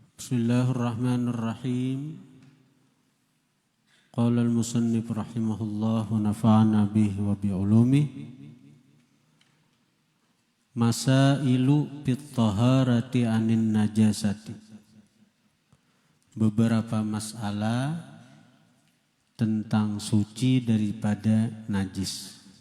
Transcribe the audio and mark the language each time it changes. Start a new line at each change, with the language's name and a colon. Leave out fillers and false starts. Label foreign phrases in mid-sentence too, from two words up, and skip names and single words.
Arabic: بسم الله الرحمن الرحيم. قال المصنف رحمه الله ونفعنا به وبعلومه. مسائل في الطهارة عن النجاسة.
Malay: Beberapa masalah tentang suci daripada najis.